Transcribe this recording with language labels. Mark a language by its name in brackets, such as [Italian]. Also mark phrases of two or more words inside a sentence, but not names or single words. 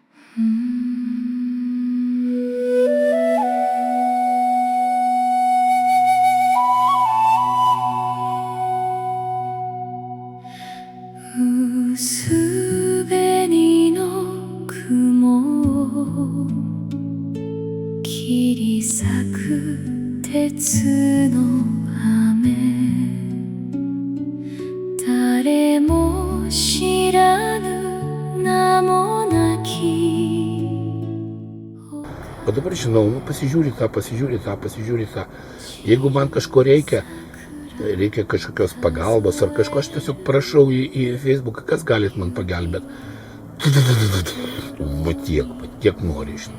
[Japanese] 薄紅の雲を切り裂く鉄の雨、誰も知らぬ名もなき。 [Lithuanian] O dabar žinau, nu pasižiūri tą. Jeigu man kažko reikia kažkokios pagalbos ar kažko, aš tiesiog prašau į Facebooką, kas galit man pagelbėti. Va tiek nori, žinai.